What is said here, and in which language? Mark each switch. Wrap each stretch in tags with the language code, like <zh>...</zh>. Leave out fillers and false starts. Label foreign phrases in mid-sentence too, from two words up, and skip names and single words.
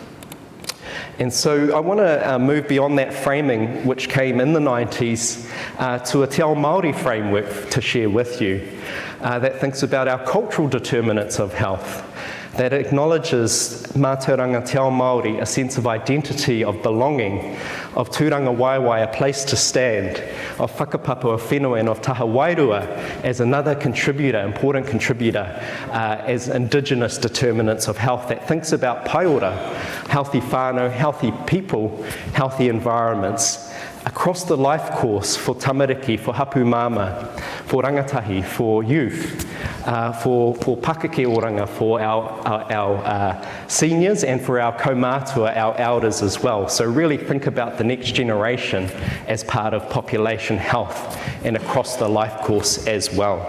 <en>And so I want to move beyond that framing which came in the 90s to a</en> <mi>Te Ao Māori</mi> <en>framework to share with you that thinks about our cultural determinants of health, that acknowledges</en> <mi>mātauranga Te Ao Māori,</mi> <en>a sense of identity, of belonging, of tūranga waiwai, a place to stand, of whakapapa, of whenua, and of</en> <mi>taha wairua</mi> <en>as another contributor, important contributor, as indigenous determinants of health that thinks about paiora, healthy whānau, healthy people, healthy environments, across the life course for tamariki, for</en> <mi>hapu mama,</mi> <en>for rangatahi, for youth, for</en> <mi>pakeke oranga,</mi> <en>for our seniors, and for our kaumātua, our elders as well. So really think about the next generation as part of population health and across the life course as well.</en>